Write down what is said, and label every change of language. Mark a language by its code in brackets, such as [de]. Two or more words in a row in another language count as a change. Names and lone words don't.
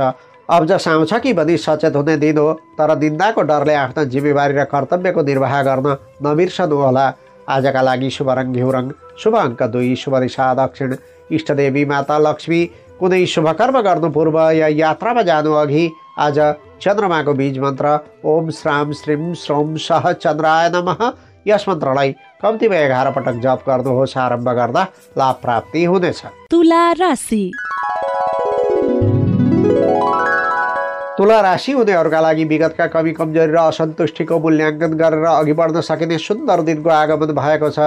[ne] अब्ज आउँछ कि भनी सचेत हुने दिन हो, तर निन्दाको डरले आफ्ना जिम्मेवारी र कर्तव्यको निर्वाह गर्न नबिर्सनुहोला। आजका लागि शुभ रङ घिउ रङ, शुभ अङ्क 2, शुभ दिशा दक्षिण। इष्टदेवी माता लक्ष्मी। कुनै शुभ कर्म गर्नु पूर्व या यात्रामा जानु अघि आज चन्द्रमाको बीज मन्त्र [sa] ओम श्राम श्रीम श्रोम सह चन्द्राय नमः [ne] यस मन्त्रलाई कम्तीमा 11 पटक जप गर्नुहोस्। आरम्भ गर्दा लाभ प्राप्ति हुनेछ। तुला राशि। तुला राशि हुनेहरूका लागि विगतका कमी कमजोरी र असन्तुष्टिको मूल्याङ्कन गरेर अघि बढ्न सकिने सुन्दर दिनको आगमन भएको छ।